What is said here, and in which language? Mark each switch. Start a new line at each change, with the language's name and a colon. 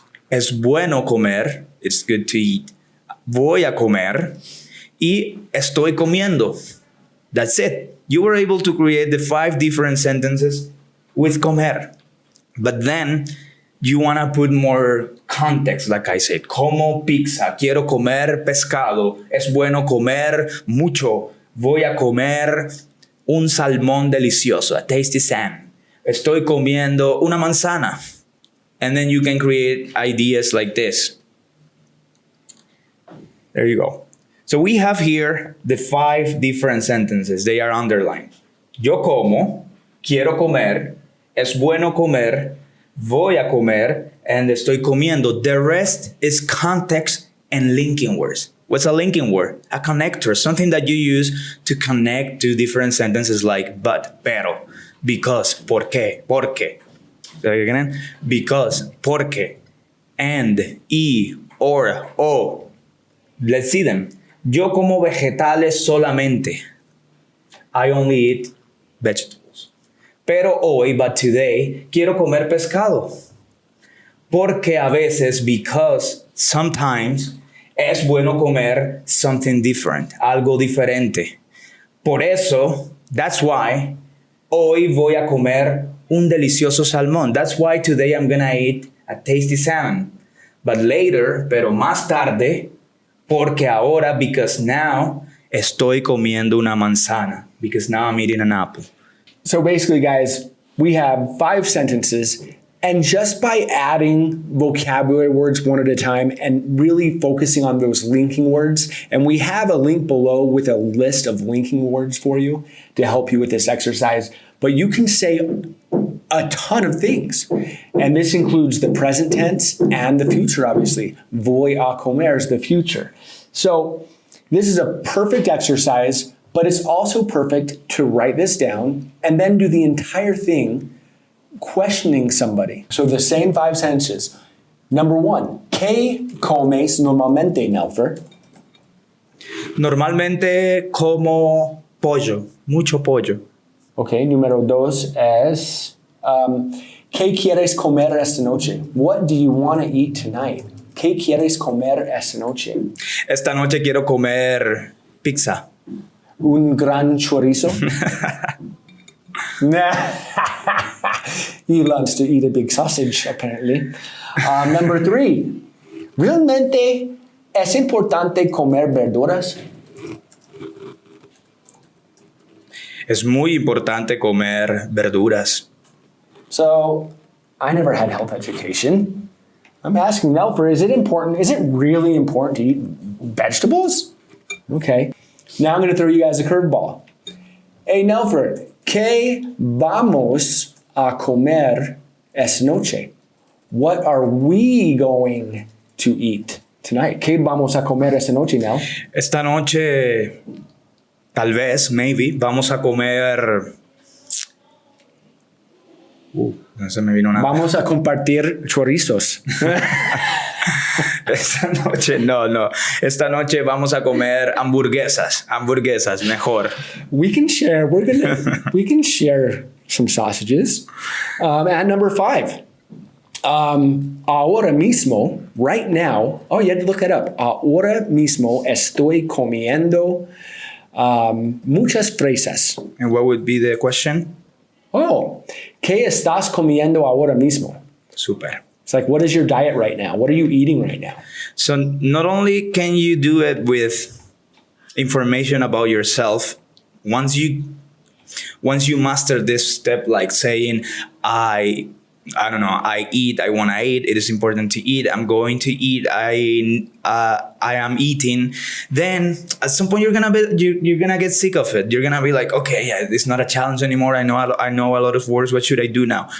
Spanish: Es bueno comer.
English: It's good to eat.
Spanish: Voy a comer. Y estoy comiendo.
English: That's it. You were able to create the 5 different sentences with comer. But then you want to put more context, like I said.
Spanish: Como pizza. Quiero comer pescado. Es bueno comer mucho. Voy a comer un salmón delicioso,
English: a tasty salmon.
Spanish: Estoy comiendo una manzana.
English: And then you can create ideas like this. There you go. So we have here the 5 different sentences. They are underlined.
Spanish: Yo como, quiero comer, es bueno comer, voy a comer, and estoy comiendo.
English: The rest is context and linking words. What's a linking word? A connector, something that you use to connect to different sentences like but, pero, because, por qué, porque. Say it again. Because, porque, and, y, or, o. Let's see them.
Spanish: Yo como vegetales solamente.
English: I only eat vegetables.
Spanish: Pero hoy,
English: but today,
Spanish: quiero comer pescado. Porque a veces,
English: because, sometimes,
Spanish: es bueno comer
English: something different,
Spanish: algo diferente. Por eso,
English: that's why,
Spanish: hoy voy a comer un delicioso salmón.
English: That's why today I'm gonna eat a tasty salmon. But later,
Spanish: pero más tarde, porque ahora,
English: because now,
Spanish: estoy comiendo una manzana.
English: Because now I'm eating an apple. So basically, guys, we have 5 sentences, and just by adding vocabulary words one at a time and really focusing on those linking words, and we have a link below with a list of linking words for you to help you with this exercise, but you can say a ton of things. And this includes the present tense and the future, obviously. Voy a comer is the future. So this is a perfect exercise, but it's also perfect to write this down and then do the entire thing questioning somebody. So the same 5 sentences. Number 1,
Spanish: ¿qué comes normalmente, Nelfer? Normalmente como pollo, mucho pollo. Okay, número 2 es, ¿qué quieres comer esta noche?
English: What do you want to eat tonight?
Spanish: ¿Qué quieres comer esta noche? Esta noche quiero comer pizza. Un gran chorizo? Nah.
English: He loves to eat a big sausage, apparently. Number 3,
Spanish: ¿realmente es importante comer verduras? Es muy importante comer verduras.
English: So, I never had health education. I'm asking Nelfer, is it really important to eat vegetables? Okay. Now I'm going to throw you guys a curveball. Hey, Nelfer,
Spanish: ¿Qué vamos a comer esta noche?
English: What are we going to eat tonight?
Spanish: ¿Qué vamos a comer esta noche, Nell? Esta noche, tal vez,
English: maybe,
Spanish: vamos a comer... no se me vino nada. Vamos a compartir chorizos. Esta noche, no. Esta noche vamos a comer hamburguesas, mejor.
English: We can share. We can share some sausages. At number 5,
Spanish: ahora mismo,
English: right now. Oh, you had to look that up.
Spanish: Ahora mismo estoy comiendo muchas fresas.
English: And what would be the question?
Spanish: Oh, ¿qué estás comiendo ahora mismo?
English: Super. It's like, what is your diet right now? What are you eating right now? So not only can you do it with information about yourself, once you master this step, like saying, I eat, I want to eat, it is important to eat, I'm going to eat, I am eating, then at some point you're gonna get sick of it. You're gonna be like, okay, yeah, it's not a challenge anymore. I know a lot of words. What should I do now?